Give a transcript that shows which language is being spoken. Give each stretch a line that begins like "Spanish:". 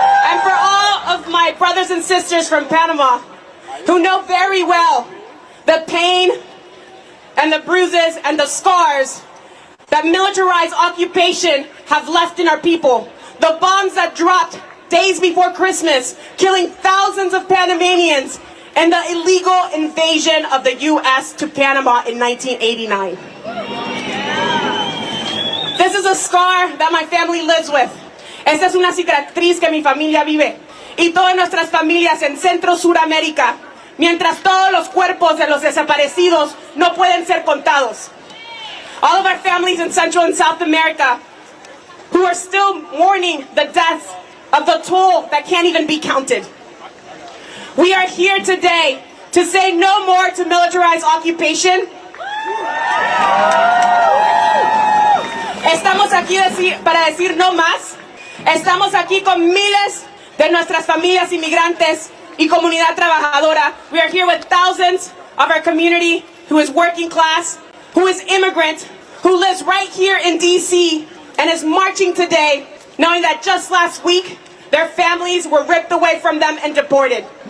English: And for all of my brothers and sisters from Panama who know very well the pain and the bruises and the scars that militarized occupation have left in our people. The bombs that dropped days before Christmas, killing thousands of Panamanians, and the illegal invasion of the U.S. to Panama in 1989. This is a scar that my family lives with.
Spanish: Esta es una cicatriz que mi familia vive. Y todas nuestras familias en Centro Suramérica, mientras todos los cuerpos de los desaparecidos no pueden ser contados.
English: All of our families in Central and South America who are still mourning the deaths of the toll that can't even be counted. We are here today to say no more to militarized occupation.
Spanish: Estamos aquí para decir no más. Estamos aquí con miles de nuestras familias inmigrantes y comunidad trabajadora.
English: We are here with thousands of our community who is working class, who is immigrant, who lives right here in DC and is marching today, knowing that just last week, their families were ripped away from them and deported.